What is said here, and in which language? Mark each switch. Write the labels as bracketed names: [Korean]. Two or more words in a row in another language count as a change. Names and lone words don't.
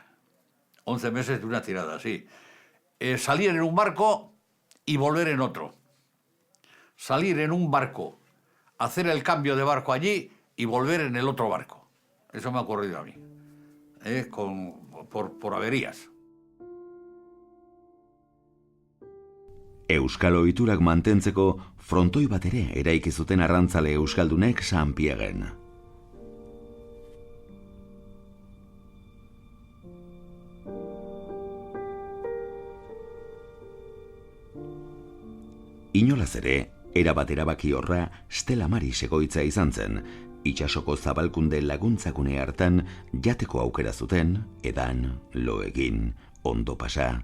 [Spanish] 11 meses de una tirada, sí. Salir en un barco y volver en otro. Salir en un barco, hacer el cambio de barco allí y volver en el otro barco. Eso me ha ocurrido a mí, por averías. [Basque] Euskal ohiturak mantentzeko frontoi bat ere eraiki zuten arrantzale euskaldunek Saint-Pierren. Inolaz ere, erabat erabaki horra Stella Maris egoitza izan zen, itsasoko zabalkunde laguntzakune hartan jateko aukera zuten, edan, lo egin, ondo pasa.